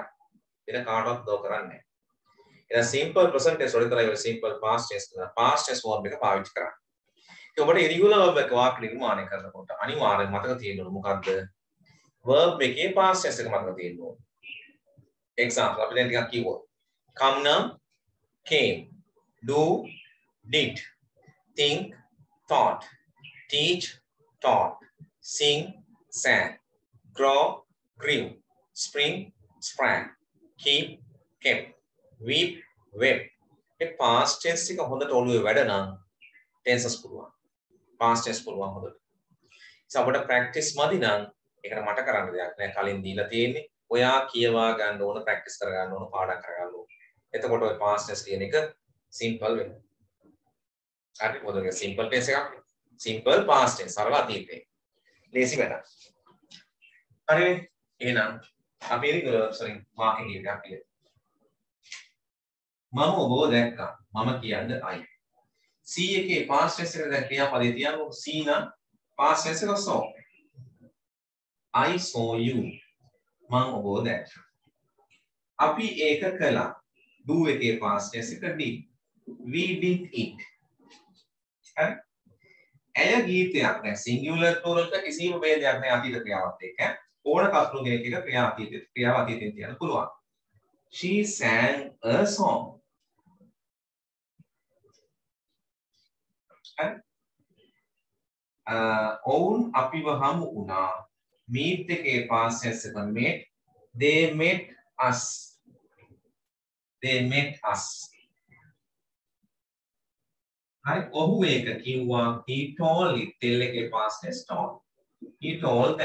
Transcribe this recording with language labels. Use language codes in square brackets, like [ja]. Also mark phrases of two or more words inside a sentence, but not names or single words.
[si] වෙන කාටවත් උදව් කරන්නේ නැහැ. එහෙනම් [en] simple present tense [si] වල විතරයි ඔය [en] simple past tense verb [si] එක පාවිච්චි කරන්නේ. ඒක ඔබට [en] irregular verb [si] එක වාක්‍ය නිර්මාණය කරනකොට අනිවාර්යෙන් මතක තියෙන්න ඕන මොකද්ද? verb එකේ [en] past tense [si] එක මතක තියෙන්න ඕන. example අපි දැන් ටිකක් කිව්වොත්. [en] come නම් came, do did, think thought, teach taught, sing sang, grow grew, spring sprang, keep kept, weep wept. [si] මේ [en] past tense [si] එක හොඳට ඔළුවේ වැඩ නම් tenses පුළුවන්. [en] past tense [si] පුළුවන් හොඳට. ඉතින් අපිට practice මදි නම් ඒකට මට කරන්න දෙයක් නෑ. කලින් දීලා තියෙන්නේ. ඔයා කියවා ගන්න ඕන, practice කර ගන්න ඕන, පාඩම් කර ගන්න ඕන. එතකොට ඔය [en] past tense [si] කියන එක simple වෙනවා. හරි මොකද ඒක [en] simple tense [si] එකක්. [en] simple past tense [si] සරල අතීතේ. ලේසි වැඩක්. හරි එහෙනම් අපි [en] irregular verbs [si] වලින් වාක්‍ය කීපයක් කියමු. මම ඔබව දැක්කා. මම කියන්නේ I. see එකේ [en] past tense [si] එක දැන් ක්‍රියාපදේ තියමු. [en] see නම් past tense එක saw. I saw you. [si] මම ඔබව දැක්කා. අපි ඒක කළා. [en] do එකේ past tense එක did. we did it. [si] හරි. ඇය ගීතයක් දැන් [en] singular plural [si] එක කිසිම ભેදයක් නැහැ අතීත ක්‍රියාවත් එක්ක. ඕන කප්පු කෙනෙක් එක ක්‍රියාව අතීතයෙන් තියන්න පුළුවන්. [en] she sang a song. [si] ඔවුන් අපිව හමු වුණා. [en] meet එකේ past tense එක met. they met us. they met us. [si] හරි ඔහු ඒක කිව්වා. [en] he told it. tell එකේ past tense told. he told that.